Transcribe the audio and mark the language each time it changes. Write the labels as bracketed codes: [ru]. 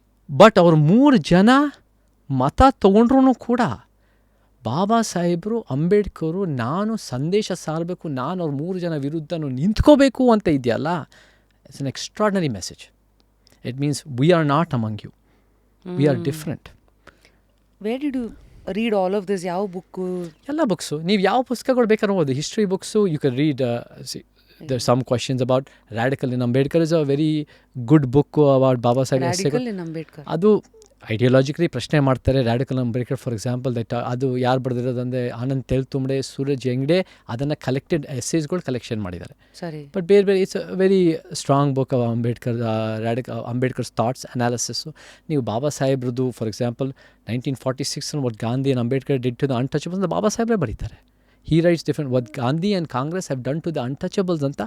[kn] But ಅವ್ರು 3 ಜನ ಮತ ತೊಗೊಂಡ್ರೂ ಕೂಡ ಬಾಬಾ ಸಾಹೇಬರು ಅಂಬೇಡ್ಕರು ನಾನು ಸಂದೇಶ ಸಾರಬೇಕು, ನಾನು ಅವ್ರ 3 ಜನ ವಿರುದ್ಧನೂ ನಿಂತ್ಕೋಬೇಕು ಅಂತ ಇದೆಯಲ್ಲ, [en] It's an extraordinary message. It means we are not among you, we are different. Where did you read all of this? [kn] ಯಾವ ಬುಕ್ಕು? ಎಲ್ಲ ಬುಕ್ಸು, ನೀವು ಯಾವ ಪುಸ್ತಕಗಳು ಬೇಕಾದ್ರೂ ಓದಿ. [en] History books you can read. There's some questions about Radical in Ambedkar is a very good book about Baba Saheb. Radical in Ambedkar. [kn] ಅದು ideologically ಪ್ರಶ್ನೆ ಮಾಡ್ತಾರೆ. Radical Ambedkar [en] for example [kn] that ಅದು ಯಾರು ಬರೆದಿರೋದಂದರೆ ಆನಂದ್ ತೆಲ್ತುಂಬಡೆ, ಸೂರಜ್ ಹೆಂಗ್ಡೆ ಅದನ್ನು ಕಲೆಕ್ಟೆಡ್ ಎಸ್ಸೇಸ್ಗಳು ಕಲೆಕ್ಷನ್ ಮಾಡಿದ್ದಾರೆ. ಸರಿ. [en] But ಬೇರೆ it's a very strong book of Ambedkar's thoughts analysis. [kn] ನೀವು ಬಾಬಾ ಸಾಹೇಬ್ರದ್ದು [en] for example [kn] 1946 [en] what Gandhi and Ambedkar did to the untouchables [kn] ಅಂತ ಬಾಬಾ ಸಾಹೇಬ್ರೇ ಬರೀತಾರೆ. [en] He writes different what Gandhi and Congress have done to the untouchables ಅಂತ.